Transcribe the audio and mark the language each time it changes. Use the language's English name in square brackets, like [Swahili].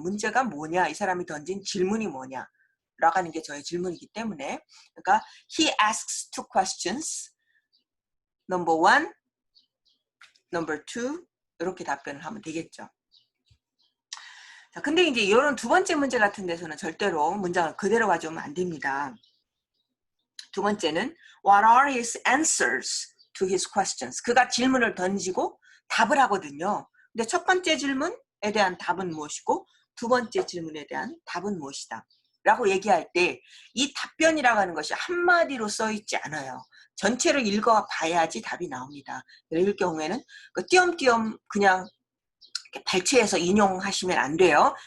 [Korean] 문제가 뭐냐? 이 사람이 던진 질문이 뭐냐? 라고 하는 게 저의 질문이기 때문에 그러니까 [English] he asks two questions. Number one, number two [Korean] 이렇게 답변을 하면 되겠죠. 자, 근데 이제 이런 두 번째 문제 같은 데서는 절대로 문장을 그대로 가져오면 안 됩니다. 두 번째는 [English] What are his answers to his questions? [Korean] 그가 질문을 던지고 답을 하거든요. 근데 첫 번째 질문에 대한 답은 무엇이고 두 번째 질문에 대한 답은 무엇이다. 라고 얘기할 때 이 답변이라고 하는 것이 한마디로 써 있지 않아요. 전체를 읽어봐야지 답이 나옵니다. 이럴 경우에는 띄엄띄엄 그냥 발췌해서 인용하시면 안 돼요.